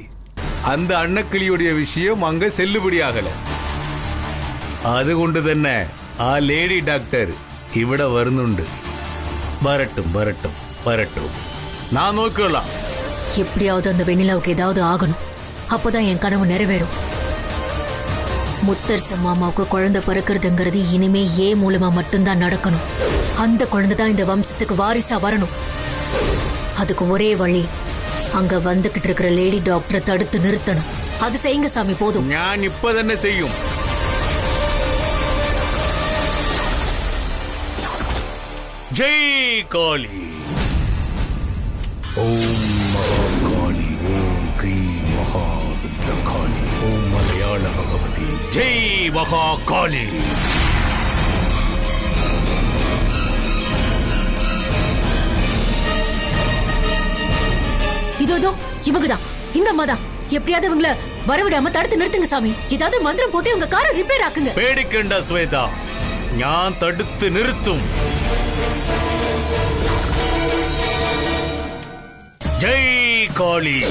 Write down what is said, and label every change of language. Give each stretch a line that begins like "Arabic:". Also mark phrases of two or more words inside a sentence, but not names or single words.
Tamil: அந்த அன்னக்கிளியுடைய விஷயம் அங்க செல்லுபடியாகல.
Malayalam: അതുകൊണ്ട് തന്നെ ആ
English: lady doctor
Malayalam: ഇവിടെ വരുന്നുണ്ട്. വരട്ടും വരട്ടും വരട്ടും. நான் നോക്കിക്കൊള്ളാം.
Tamil: எப்படியாவது அந்த வெண்ணிலாவுக்கு ஏதாவது ஆகணும். அப்போதான் என் கனவு நிறைவேறும். முத்தரச மாமாவுக்கு குழந்தை பிறக்கிறதுங்கிறது இனிமே ஏ மூலமா மட்டும்தான் நடக்கணும். அந்த குழந்தை தான் இந்த வம்சத்துக்கு வாரிசா வரணும். அதுக்கு ஒரே வழி, அங்க வந்துகிட்டு இருக்கிற
English: lady doctor
Tamil: தடுத்து நிறுத்தணும். அது செய்யுங்க சாமி, போதும்.
Malayalam: ഞാൻ ഇപ്പൊ തന്നെ ചെയ്യും.
Tamil: ஜெய் காளி. ஓம் மகாகாளி, ஓம் கிரீம் மகாருத்ரகாளி, ஓம் மலையாள பகவதி, ஜெய் மகாகாளி. இதோ இவங்கதான், இந்த அம்மா தான். எப்படியாவது இவங்கள வரவிடாம தடுத்து நிறுத்துங்க சாமி. ஏதாவது மந்திரம் போட்டு உங்க காரை ரிப்பேர் ஆக்குங்க.
Malayalam: പേടിക്കണ്ട ശ്വേത, ഞാൻ തടുത്ത് നിർത്തും.
Tamil: ஜெய் காளி.